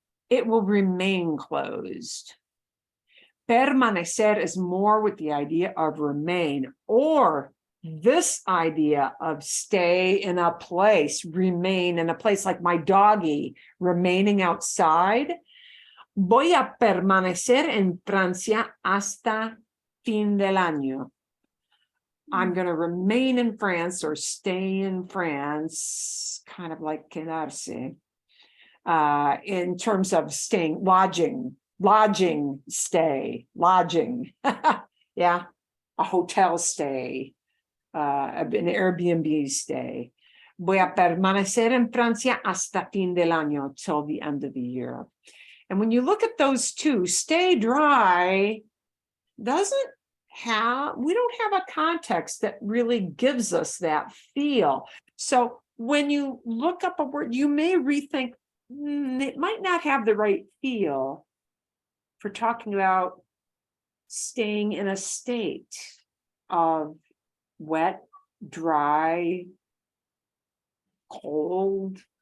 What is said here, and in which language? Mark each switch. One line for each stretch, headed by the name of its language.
English: It will remain closed. Permanecer is more with the idea of remain, or this idea of stay in a place, remain in a place, like my doggy remaining outside.
Spanish: Voy a permanecer en Francia hasta fin del año.
English: I'm going to remain in France or stay in France, kind of like quedarse, in terms of staying, lodging, stay, lodging. Yeah, a hotel stay, an Airbnb stay.
Spanish: Voy a permanecer en Francia hasta fin del año,
English: till the end of the year. And when you look at those two, stay dry we don't have a context that really gives us that feel. So when you look up a word, you may rethink, it might not have the right feel for talking about staying in a state of wet, dry, cold.